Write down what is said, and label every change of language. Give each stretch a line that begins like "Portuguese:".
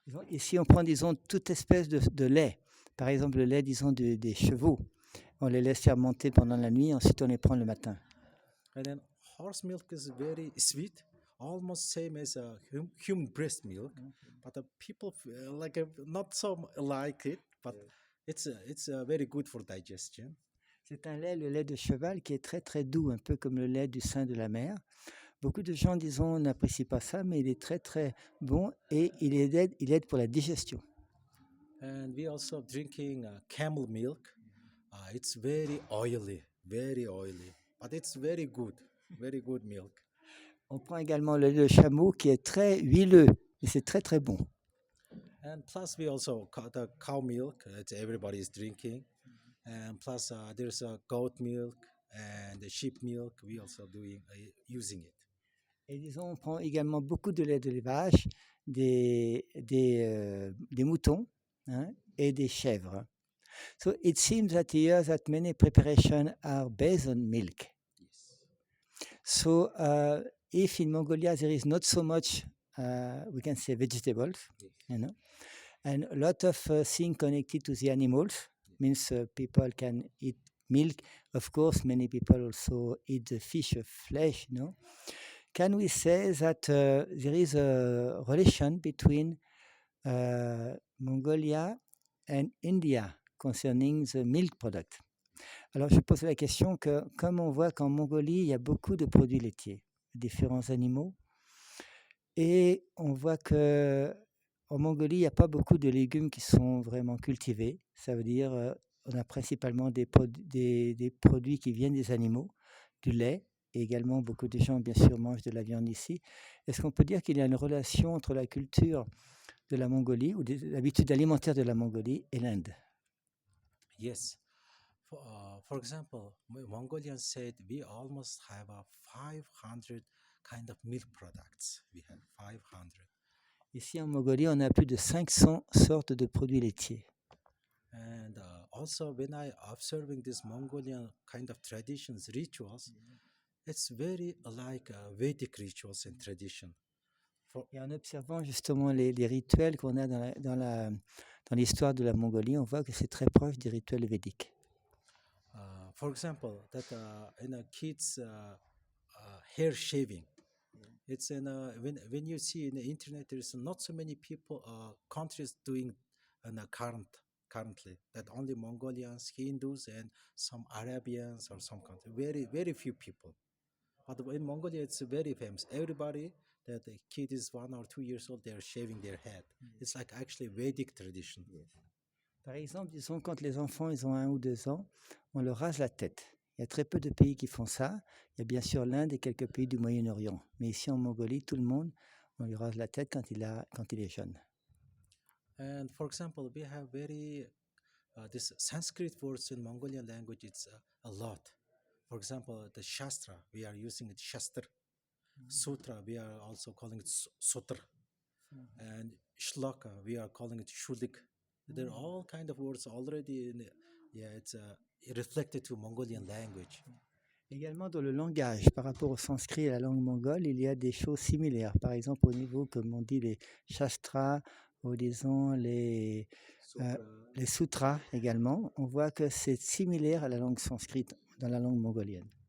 French: Ici, on prend, disons, toute espèce de lait. Par exemple, le lait, disons, des chevaux. On les laisse fermenter pendant la nuit, ensuite on les prend le matin.
English: And then horse milk is very sweet, almost same as human breast milk. But the people not so like it. But It's very good for digestion.
French: C'est un lait, le lait de cheval, qui est très très doux, un peu comme le lait du sein de la mer. Beaucoup de gens, disons, n'apprécient pas ça, mais il est très très bon et il aide pour la digestion.
English: And we also drinking camel milk. It's very oily, but it's very good milk.
French: On prend également le lait de chameau qui est très huileux et c'est très très bon.
English: And plus we also the cow milk that everybody is drinking, and plus there's goat milk and the sheep milk. We also doing using it.
French: Et disons, on prend également beaucoup de lait de vache, des moutons, hein, et des chèvres.
English: So it seems that here that many preparations are based on milk. Yes. So if in Mongolia there is not so much, we can say vegetables, you know, and a lot of things connected to the animals, means people can eat milk. Of course, many people also eat the fish of flesh, you know. Can we say that there is a relation between Mongolia and India concerning the milk product?
French: Alors, je pose la question que, comme on voit qu'en Mongolie, il y a beaucoup de produits laitiers, différents animaux, et on voit que en Mongolie, il n'y a pas beaucoup de légumes qui sont vraiment cultivés. Ça veut dire on a principalement des produits qui viennent des animaux, du lait, et également beaucoup de gens, bien sûr, mangent de la viande ici. Est-ce qu'on peut dire qu'il y a une relation entre la culture de la Mongolie ou l'habitude alimentaire de la Mongolie et l'Inde?
English: Yes. For example, Mongolians said we almost have 500 kind of milk products. We have 500.
French: Ici en Mongolie, on a plus de 500 sortes de produits laitiers.
English: And also, when I observing this Mongolian kind of traditions, rituals, it's very like Vedic rituals and tradition.
French: Et en observant justement les rituels qu'on a dans l'histoire de la Mongolie, on voit que c'est très proche des rituels védiques.
English: For example, that in a kid's hair shaving, it's in when you see in the internet, there's not so many people countries doing currently that only Mongolians, Hindus, and some Arabians or some country. Very few people. But in Mongolia, it's very famous. Everybody that the kid is 1 or 2 years old, they're shaving their head. It's like actually Vedic tradition.
French: Par exemple, disons, quand les enfants ils ont 1 ou 2 ans, on leur rase la tête. Il y a très peu de pays qui font ça. Il y a bien sûr l'Inde et quelques pays du Moyen-Orient. Mais ici en Mongolie, tout le monde, on lui rase la tête quand il est jeune.
English: And for example, we have very this Sanskrit words in Mongolian language. It's a lot. For example, the Shastra, we are using it Shastra. Sutra, we are also calling it Sutra. And Shloka, we are calling it Shulik. There are all kind of words already in it. Yeah, it's reflected to Mongolian language.
French: Également dans le langage, par rapport au sanskrit et à la langue mongole, il y a des choses similaires. Par exemple, au niveau, comme on dit, les shastras, ou disons les sutras également, on voit que c'est similaire à la langue sanskrite dans la langue mongolienne.